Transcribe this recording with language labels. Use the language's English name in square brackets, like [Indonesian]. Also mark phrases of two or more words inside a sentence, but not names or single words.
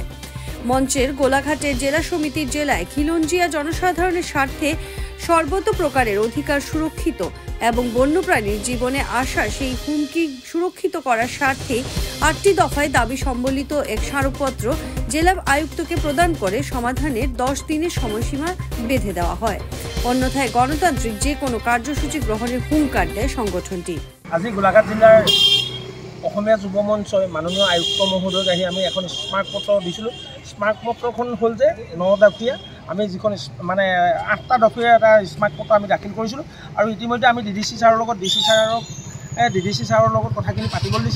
[Bangla] মঞ্চের গোলাঘাটের জেলা সমিতির জেলায় খিলঞ্জিয়া জনসাধারণের স্বার্থে সর্বত প্রকারের অধিকার সুরক্ষিত এবং বন্যপ্রাণীর জীবনে আসা সেই হুমকি সুরক্ষিত করার স্বার্থে ৮টি দফায় দাবি সম্বলিত এক স্মারকপত্র জেলা আয়ুক্তকে প্রদান করে সমাধানের ১০ দিনের সময়সীমা বেঁধে দেওয়া হয়। অন্যথায় গণতান্ত্রিক যে কোনো কার্যসূচি গ্রহণের হুঙ্কার দেয় সংগঠনটি। [Assamese] আজি গোলাঘাট জিলার অসমীয়া যুৱ মঞ্চই মাননীয় আয়ুক্ত মহোদয়ক আহি আমি এখন স্মাৰকপত্ৰ দিছিলোঁ। স্মাৰকপত্ৰখন হ'ল যে ৯ দফীয়া, আমি যিখন মানে ৮টা দফীয়া এটা স্মাৰকপত্ৰ আমি দাখিল কৰিছিলোঁ আৰু ইতিমধ্যে আমি ডিডিচি ছাৰৰ লগত ডিডিচি ছাৰৰ লগত কথাখিনি পাতিবলৈ দিছিলোঁ।